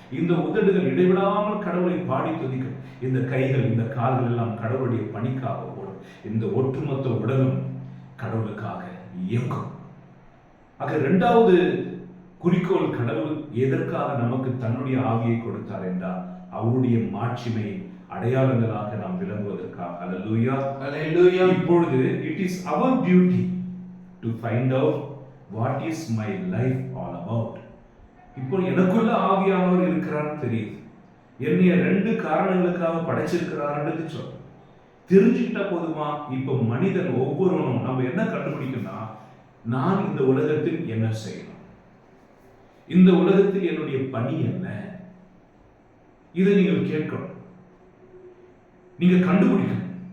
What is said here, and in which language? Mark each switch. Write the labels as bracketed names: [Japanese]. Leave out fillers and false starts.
[Tamil] இந்த உதடுகள் இடைவிடாமல் கடவுளை பாடி துதிக்கும். இந்த கைகள், இந்த கால்கள் எல்லாம் கடவுளுடைய பணிக்காக ஓடும். இந்த ஒட்டுமொத்த உடலும் கடவுளுக்காக இயங்கும். ஆக இரண்டாவது குறிக்கோள், கடவுள் எதற்காக நமக்கு தன்னுடைய ஆவியை கொடுத்தார் என்றால் அவருடைய மாட்சிமை அடையாளங்களாக நாம் விளங்குவதற்காக. அல்லேலூயா. [English] Hallelujah. [Tamil] இப்பொழுது [English] it is our duty to find out what is my life all about. [Tamil] இப்போ எனக்குள்ள ஆவியானவர் இருக்கிறான்னு தெரியுது. என்னைய 2 காரணங்களுக்காக படைச்சிருக்கிறாருன்னு சொல்ல தெரிஞ்சுக்கிட்டா போதுமா? இப்போ மனிதன் ஒவ்வொருவனும் நம்ம என்ன கண்டுபிடிக்கணும்னா, நான் இந்த உலகத்தில் என்ன செய்யணும், இந்த உலகத்தில் என்னுடைய பணி என்ன, இதை நீங்கள் கேட்கணும், நீங்க கண்டுபிடிக்கணும்.